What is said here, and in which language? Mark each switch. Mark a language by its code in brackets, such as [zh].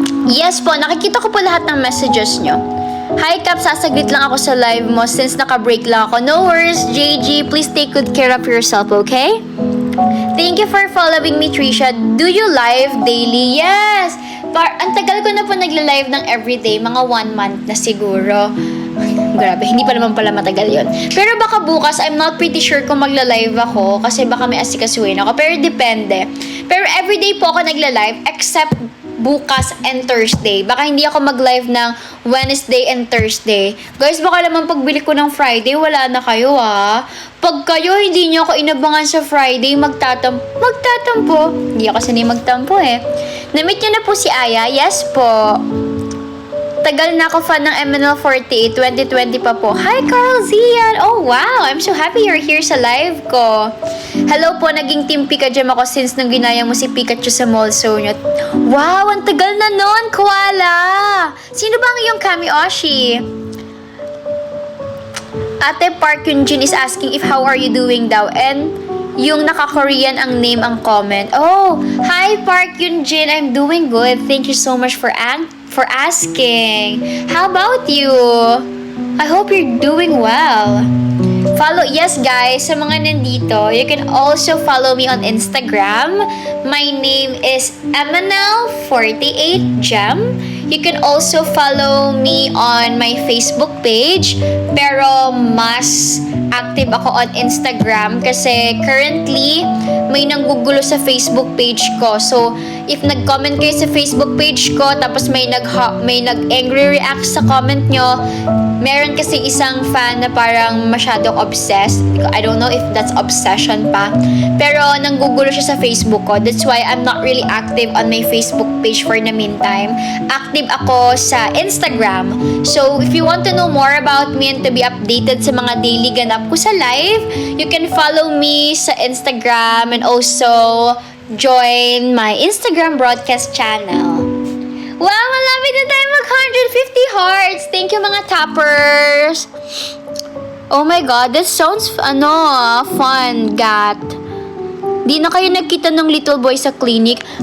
[tl] Yes po, nakikita ko po lahat ng messages nyo. Hi Cap, sasaglit lang ako sa live mo since naka-break lang ako. [en] No worries, JG. Please take good care of yourself, okay? Thank you for following me, Trisha. Do you live daily? Yes! [tl] Ang tagal ko na po nagla-live ng everyday. Mga 1 month na siguro. Grabe, hindi pa naman pala matagal yon. Pero baka bukas, [en] I'm not pretty sure [tl] kung magla-live ako kasi baka may asikasuhin ako. Pero depende. Pero everyday po ako nagla-live except bukas and Thursday. Baka hindi ako mag-live ng Wednesday and Thursday. Guys, baka naman pagbili ko ng Friday, wala na kayo Pag kayo hindi nyo ako inabangan sa Friday, magtatampo. Hindi ako sanay magtampo Na-meet nyo na po si Aya? Yes po. Tagal na ako fan ng MNL48, 2020 pa po. Hi, Carl Zian! Oh, wow! [en] I'm so happy you're here [tl] sa live ko. Hello po, naging Team Pika Gem ako since nung ginaya mo si Pikachu sa mall show nyo. Wow, ang tagal na nun, Koala! Sino ba ang iyong Kami Oshi? [en] Ate Park Yunjin is asking if how are you doing daw. [tl] And yung naka-Korean ang name ang comment. [en] Oh, hi Park Yunjin, I'm doing good. Thank you so much for asking. How about you? I hope you're doing well. Follow, yes guys, [tl] sa mga nandito, [en] you can also follow me on Instagram. My name is MNL48Gem. You can also follow me on my Facebook page. [tl] Pero mas active ako on Instagram kasi currently may nanggugulo sa Facebook page ko. So, if nag-comment kayo sa Facebook page ko tapos may nag-angry react sa comment nyo, meron kasi isang fan na parang masyadong obsessed. [en] I don't know if that's obsession pa. [tl] Pero nanggugulo siya sa Facebook ko. [en] That's why I'm not really active on my Facebook page for the meantime. [tl] Active ako sa Instagram. [en] So, if you want to know more about me and to be updated [tl] sa mga daily ganap ko sa live, [en] you can follow me sa Instagram and also join my Instagram broadcast channel. [tl] Wow, malapit na tayo mag-150 hearts. [en] Thank you [tl] mga tappers. [en] Oh my God, that sounds fun, Gat. [tl] Di na kayo nagkita ng little boy sa clinic.